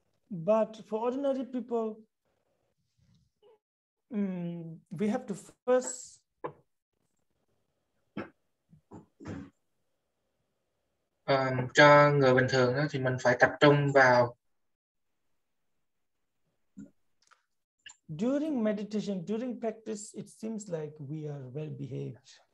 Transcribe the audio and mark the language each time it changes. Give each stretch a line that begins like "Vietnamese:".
English: But for ordinary people, we have to first
Vietnamese: cho người bình thường đó, thì mình phải tập trung vào
English: during meditation, during practice, it seems like we are well behaved.